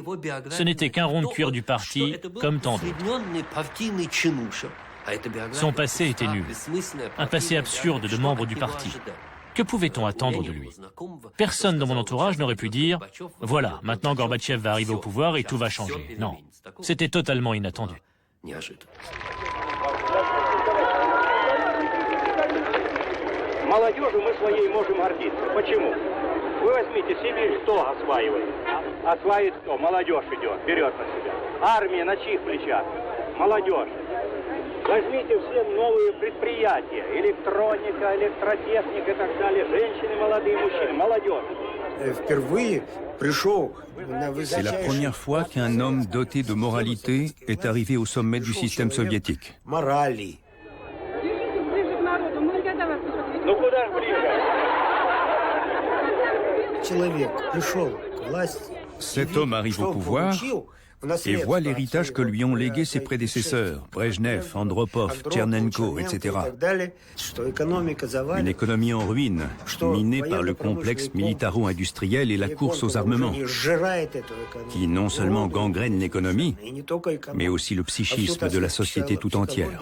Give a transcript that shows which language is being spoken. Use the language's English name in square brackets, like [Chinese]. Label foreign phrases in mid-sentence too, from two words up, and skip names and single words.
[French] Ce n'était qu'un rond de cuir du parti, comme tant d'autres. Son passé était nul. Un passé absurde de membre du parti. Que pouvait-on attendre de lui? Personne dans mon entourage n'aurait pu dire « Voilà, maintenant Gorbatchev va arriver au pouvoir et tout va changer ». Non, c'était totalement inattendu. [Russian] Молодежью мы своей можем гордиться. Почему? Вы возьмите, Сибирь кто осваивает? Осваивает кто? Молодежь идет, берет на себя. Армия на чьих плечах? Молодежь. Возьмите все новые предприятия, электроника, электротехника и так далее. Женщины, молодые мужчины, молодежь. Впервые пришел. [French] C'est la première fois qu'un homme doté de moralité est arrivé au sommet du système soviétique. [Russian] Морали. Ну куда же ближе? Человек пришел к власти. [French] Cet homme arrive au pouvoir et voit l'héritage que lui ont légué ses prédécesseurs, Brejnev, Andropov, Tchernenko, etc. Une économie en ruine, minée par le complexe militaro-industriel et la course aux armements, qui non seulement gangrène l'économie, mais aussi le psychisme de la société tout entière.